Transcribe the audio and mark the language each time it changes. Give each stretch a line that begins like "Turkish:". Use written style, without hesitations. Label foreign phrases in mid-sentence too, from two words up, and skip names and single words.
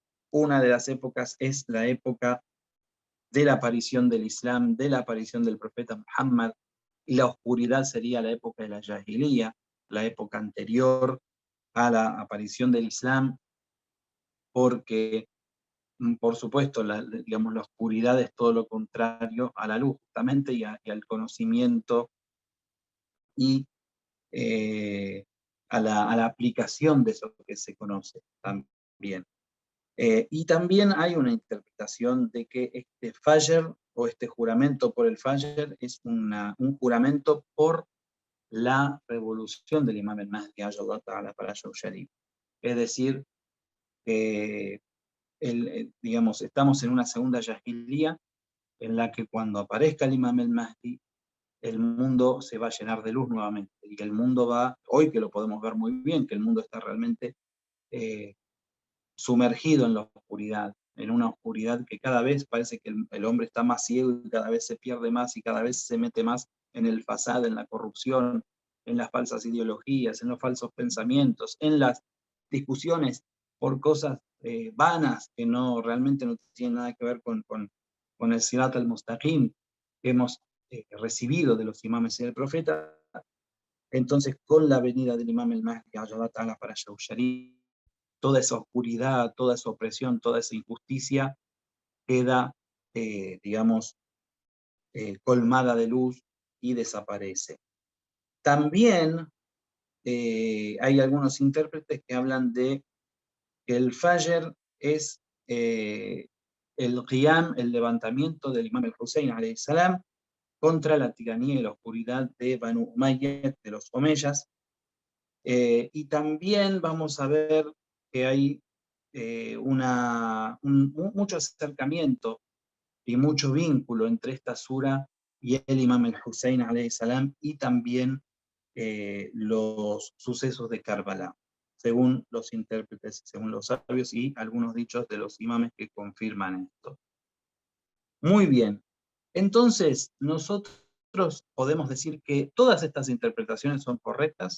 Spanish: Una de las épocas es la época de la aparición del Islam, de la aparición del profeta Muhammad, y la oscuridad sería la época de la Jahiliya, la época anterior a la aparición del Islam, porque, por supuesto, digamos, la oscuridad es todo lo contrario a la luz, justamente, y al conocimiento y a la aplicación de eso que se conoce también. Y también hay una interpretación de que este Fajr, o este juramento por el Fajr, es un juramento por la revolución del Imam al-Mahdi,
Arabic: عجل الله تعالى فرجه الشريف.
Spanish: Es decir, que digamos, estamos en una segunda Yahilía en la que cuando aparezca el Imam al-Mahdi, el mundo se va a llenar de luz nuevamente. Y que el mundo va, hoy que lo podemos ver muy bien, que el mundo está realmente sumergido en la oscuridad, en una oscuridad que cada vez parece que el hombre está más ciego y cada vez se pierde más y cada vez se mete más en el fasad, en la corrupción, en las falsas ideologías, en los falsos pensamientos, en las discusiones por cosas vanas que realmente no tienen nada que ver con el
Arabic: الصراط المستقيم
Spanish: que hemos recibido de los imames y del profeta. Entonces, con la venida del imam al-Mahdi,
Arabic: عجل الله تعالى فرجه الشريف,
Spanish: toda esa oscuridad, toda esa opresión, toda esa injusticia queda, digamos, colmada de luz y desaparece. También hay algunos intérpretes que hablan de que el Fajr es el qiyam, el levantamiento del imam al-Hussein
Arabic: عليه السلام
Spanish: contra la tiranía y la oscuridad de Banu Umayyad, de los Omeyas. Y también vamos a ver que hay mucho acercamiento y mucho vínculo entre esta sura y el imam al-Hussein
Arabic: عليه السلام,
Spanish: y también los sucesos de Karbala, según los intérpretes, según los sabios y algunos dichos de los imames que confirman esto. Muy bien, entonces nosotros podemos decir que todas estas interpretaciones son correctas.